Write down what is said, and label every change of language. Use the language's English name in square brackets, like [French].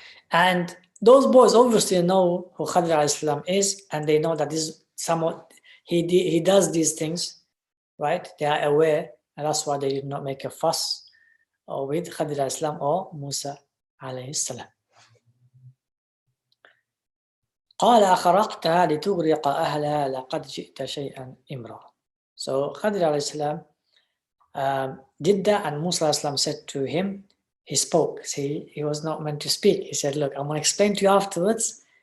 [English] And those boys obviously know who Khadir alayhi salam is, and they know that this is somewhat he does these things, right? They are aware, and that's why they did not make a fuss with Khadir alayhi salam or Musa alayhi salam. [Arabic] قال أخرقتها لتغرق أهلها لقد جئت شيئا إمرا. [English] So Khadir alayhi salam did that, and Musa alayhi salam said to him, he spoke. See, he was not meant to speak. He said, look, I'm going to explain to you afterwards.